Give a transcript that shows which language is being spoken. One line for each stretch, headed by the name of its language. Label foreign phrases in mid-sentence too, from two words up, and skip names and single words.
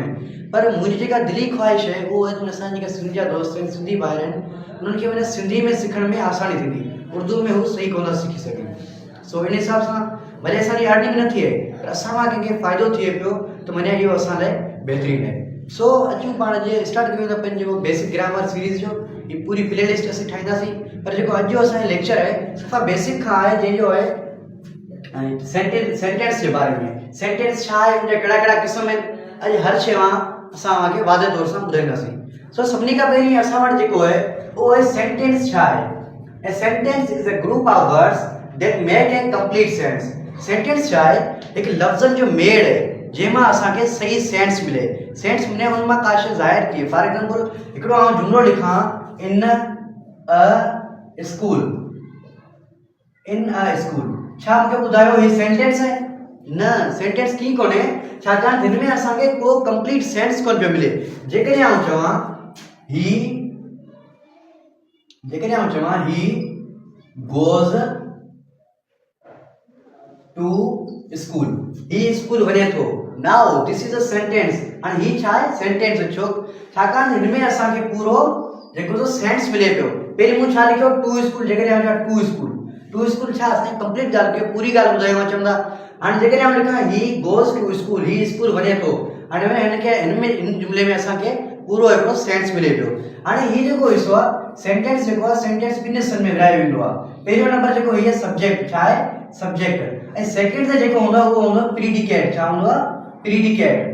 Sindhi: पर मुंहिंजी जेका दिली ख़्वाहिश आहे उहो आहे कि असांजा जेका सिंधी जा दोस्त आहिनि, सिंधी ॿार आहिनि, उन्हनि खे माने सिंधी में सिखण में आसानी थींदी, उर्दू में हू सही कोन था सिखी सघनि। सो इन हिसाब सां भले असांजी अर्निंग न थिए पर असां मां कंहिंखे फ़ाइदो थिए पियो त माने इहो असां लाइ बहितरीनु आहे। सो अचूं पाण जे स्टार्ट कयूं था पंहिंजो बेसिक ग्रामर सीरीज़ जो। ये पूरी प्लेलिस्ट असीं ठाहींदासीं, पर जेको अॼु जो असांजो लेक्चर आहे सफ़ा बेसिक खां आहे, जंहिंजो आहे सेंटेंस जे बारे में। सेंटेंस छा आहे, उनजा कहिड़ा कहिड़ा क़िस्म आहिनि, अॼु हर शइ मां असां तव्हांखे वाज़े तौर सां ॿुधाईंदासीं। सो सभिनी खां पहिरीं असां वटि जेको आहे उहो आहे सेंटेंस छा आहे।
English: A sentence is a group of words that make a complete sense.
Sindhi: सेंटेंस छा आहे, हिकु लफ़्ज़नि जो मेड़ आहे जंहिंमां असांखे सही सेंस मिले। सेंस मिले उन मां का शइ ज़ाहिर थिए।
English: for example
Sindhi: हिकिड़ो आउं जुमिलो लिखां,
English: in a school, in a school,
Sindhi: छा मूंखे ॿुधायो ही सेंटेंस आहे? न, सेंटेंस की कोन्हे, छाकाणि हिन में असांखे को कंप्लीट सेंस कोन पियो मिले। जेकॾहिं आउं चवां
English: he goes to school,
Sindhi: ही स्कूल वञे थो।
English: now this is a sentence, and
Sindhi: ही छा आहे?
English: सेंटेंस।
Sindhi: छाकाणि हिन में असांखे पूरो जेको सेंस मिले पियो। पहिरीं मूं छा लिखियो?
English: to school.
Sindhi: जेकॾहिं
English: to school
Sindhi: छा असांखे कंप्लीट ॻाल्हि कयो, पूरी ॻाल्हि ॿुधायो चवंदा। हाणे जेकॾहिं आउं लिखां
English: he goes to school,
Sindhi: ही स्कूल वञे थो, हाणे हिन जुमिले में असांखे पूरो हिकिड़ो सेंस मिले पियो। हाणे ही जेको हिसो आहे सेंटेंस, जेको आहे सेंटेंस ॿिनि हिसनि में विरायो वेंदो आहे। पहिरियों नंबर जेको हीअ सब्जेक्ट, छा आहे? सब्जेक्ट। ऐं सेकंड ते जेको हूंदो आहे उहो हूंदो आहे प्रीडिकेट। छा हूंदो आहे? प्रीडिकेट।